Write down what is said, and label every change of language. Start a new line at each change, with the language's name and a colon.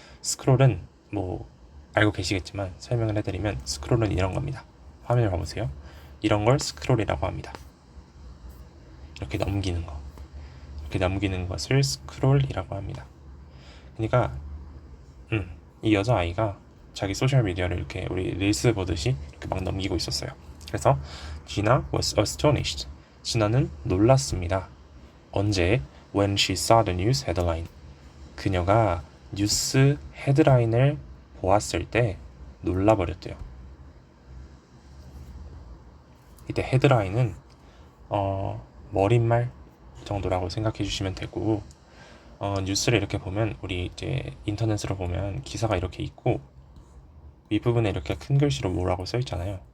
Korean: 스크롤은 알고 계시겠지만 설명을 해드리면 스크롤은 이런 겁니다. 화면을 봐보세요. 이런 걸 스크롤이라고 합니다. 이렇게 넘기는 것을 스크롤이라고 합니다. 그러니까 이 여자아이가 자기 소셜미디어를 이렇게 우리 릴스 보듯이 이렇게 막 넘기고 있었어요.
English: 그래서 Gina was astonished.
Korean: 지나는 놀랐습니다. 언제?
English: When she saw the news headline.
Korean: 그녀가 뉴스 헤드라인을 보았을 때 놀라버렸대요. 이때 헤드라인은 머릿말 정도라고 생각해 주시면 되고 뉴스를 이렇게 보면 우리 이제 인터넷으로 보면 기사가 이렇게 있고 윗부분에 이렇게 큰 글씨로 뭐라고 써 있잖아요.